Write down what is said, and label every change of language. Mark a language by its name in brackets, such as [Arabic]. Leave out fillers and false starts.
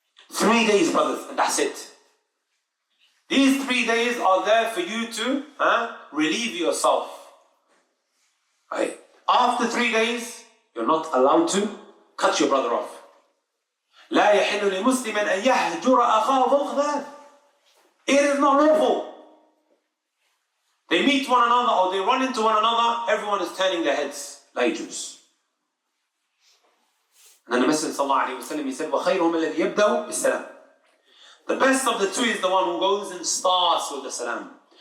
[English] 3 days, brothers, and that's it. These 3 days are there for you to relieve yourself. Right? After 3 days, you're not allowed to cut your brother off. [Arabic] لا يحل لمسلم أن يهجر أخاه فوق ذلك. [English] It is not lawful. They meet one another or they run into one another, everyone is turning their heads like Jews. And then the Messenger sallallahu alayhi wa sallam, he said, [Arabic] وَخَيْرُهُمَ الَّذِي يَبْدَأُ بِالسَّلَامِ. [English] The best of the two is the one who goes and starts with the salam.